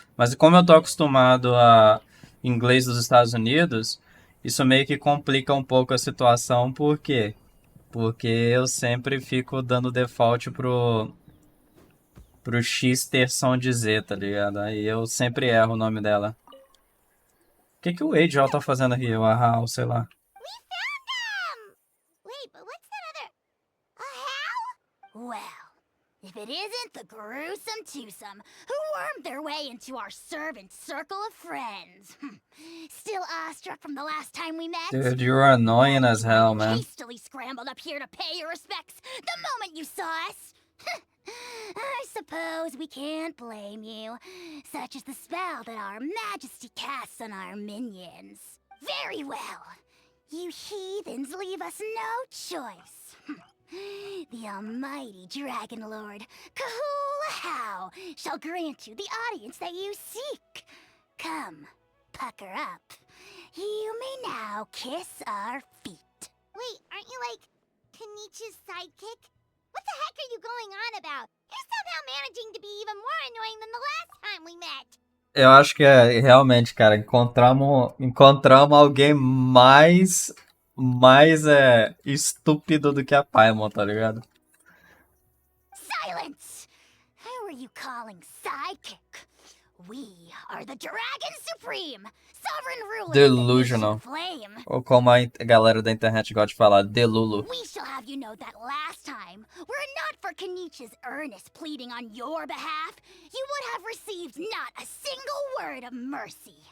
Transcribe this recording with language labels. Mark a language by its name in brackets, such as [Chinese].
[Portuguese] Mas como eu tô acostumado a inglês dos Estados Unidos, isso meio que complica um pouco a situação. Por quê? Porque eu sempre fico dando default pro X ter som de Z, tá ligado? Aí eu sempre erro o nome dela. O que o Angel tá fazendo aqui? O Ahau, sei lá. [English] We found them! Wait, but what's that other... a how? Well, if it isn't the gruesome twosome who wormed their way into our servant circle of friends. Still awestruck from the last time we met? Dude, you're annoying as hell, man. Hastily scrambled up here to pay your respects the moment you saw us. I suppose we can't blame you. Such is the spell that our majesty casts on our minions. Very well. You heathens leave us no choice. The almighty Dragon Lord, Kahula shall grant you the audience that you seek. Come, pucker up. You may now kiss our feet. Wait, aren't you like Kenichi's sidekick? What the heck are you going on about? You're somehow managing to be even more annoying than the last time we met. [Portuguese] Eu acho que realmente, cara, encontramos alguém mais mais estúpido do que a Paimon, tá ligado? [English] Silence! Who are you calling sidekick? We are the Dragon Supreme, sovereign ruler of the Delusional. Nation Flame. [Portuguese] Ou como a galera da internet gosta de falar, Delulu. [English] We shall have you know that last time, were it not for Kenich's earnest pleading on your behalf, you would have received not a single word of mercy.